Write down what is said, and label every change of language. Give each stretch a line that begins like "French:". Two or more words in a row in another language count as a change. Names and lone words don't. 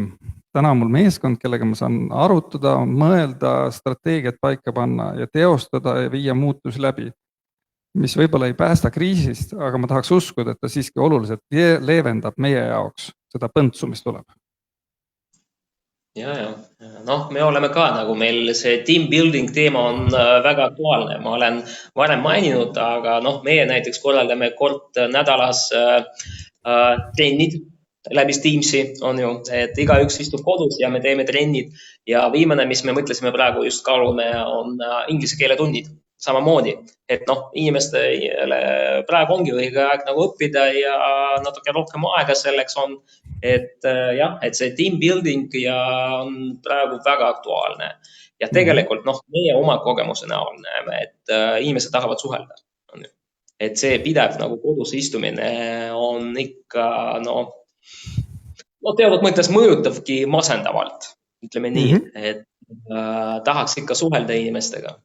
Estonian: Täna on mul meeskond, kellega ma saan arutada, mõelda, strateegiat paika panna ja teostada ja viia muutusi läbi, mis võib-olla ei päästa kriisist, aga ma tahaks uskuda, et ta siiski oluliselt leevendab meie jaoks seda põntsu, mis tuleb. Ja. Me oleme ka nagu meil see
English: team building
Estonian: teema on väga aktuaalne. Ma olen varem maininud, aga meie näiteks korraldame kord nädalas trennid läbi Teamsi on ju, et igaüks istub kodus ja me teeme trennid ja viimane, mis me mõtlesime praegu just kaalume, on inglise keele tunnid. Samamoodi, et inimestele praegu ongi õige aeg nagu õppida ja natuke rohkem aega selleks on, et see
English: team building
Estonian: ja on praegu väga aktuaalne. Ja tegelikult meie oma kogemuse näol näeme, et inimesed tahavad suhelda. Et see pidev nagu kodus istumine on ikka, teatud mõttes mõjutavki masendavalt, ütleme nii, et tahaks ikka suhelda inimestega.